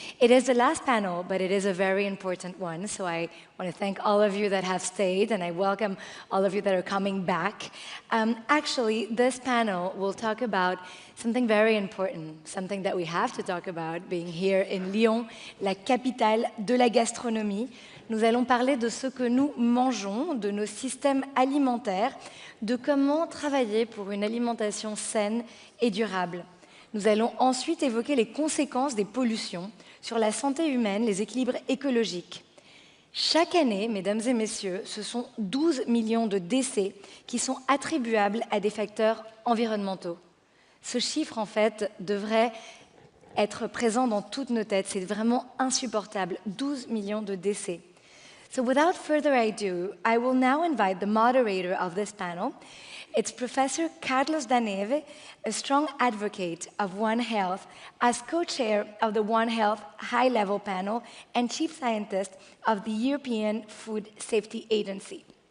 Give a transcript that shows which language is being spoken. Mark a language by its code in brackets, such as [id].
[en] It is the last panel, but it is a very important one. So I want to thank all of you that have stayed, and I welcome all of you that are coming back. Actually, this panel will talk about something very important, something that we have to talk about, being here in Lyon, [fr] la capitale de la gastronomie. Nous allons parler de ce que nous mangeons, de nos systèmes alimentaires, de comment travailler pour une alimentation saine et durable. Nous allons ensuite évoquer les conséquences des pollutions sur la santé humaine, les équilibres écologiques. Chaque année, mesdames et messieurs, ce sont 12 millions de décès qui sont attribuables à des facteurs environnementaux. Ce chiffre, en fait, devrait être présent dans toutes nos têtes. C'est vraiment insupportable. 12 millions de décès. [en] So without further ado, I will now invite the moderator of this panel. It's Professor Carlos Daneve, a strong advocate of One Health, as co-chair of the One Health High-Level Panel and chief scientist of the European Food Safety Agency.